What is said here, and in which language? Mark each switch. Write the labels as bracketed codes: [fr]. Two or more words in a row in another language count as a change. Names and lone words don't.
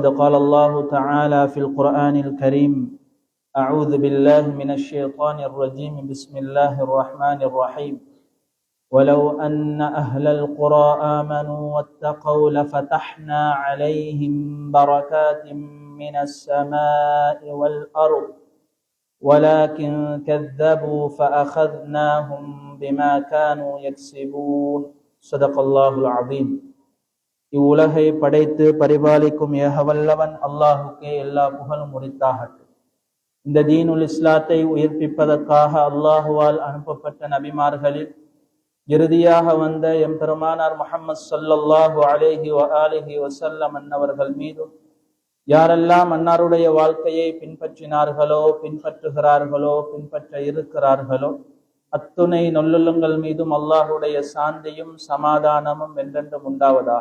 [ar] قال الله تعالى في القرآن الكريم أعوذ بالله من الشيطان الرجيم بسم الله الرحمن الرحيم ولو أن أهل القرى آمنوا واتقوا لفتحنا عليهم بركات من السماء والأرض ولكن كذبوا فأخذناهم بما كانوا يكسبون صدق الله العظيم. [ta] இவ்வுலகை படைத்து பரிபாலிக்கும் ஏகவல்லவன் அல்லாஹுக்கே எல்லா புகழும் உரித்தாகட்டும். இந்த தீனுல் இஸ்லாத்தை உயிர்ப்பிப்பதற்காக அல்லாஹுவால் அனுப்பப்பட்ட நபிமார்களில் இறுதியாக வந்த எம்பெருமானார் முஹம்மது [ar] صلى الله عليه وآله وسلم [ta] அன்னவர்கள் மீதும் யாரெல்லாம் அன்னாருடைய வாழ்க்கையை பின்பற்றினார்களோ, பின்பற்றுகிறார்களோ, பின்பற்ற இருக்கிறார்களோ அத்துணை நல்லுள்ளங்கள் மீதும் அல்லாஹுடைய சாந்தியும் சமாதானமும் என்றென்றும் உண்டாவதாக.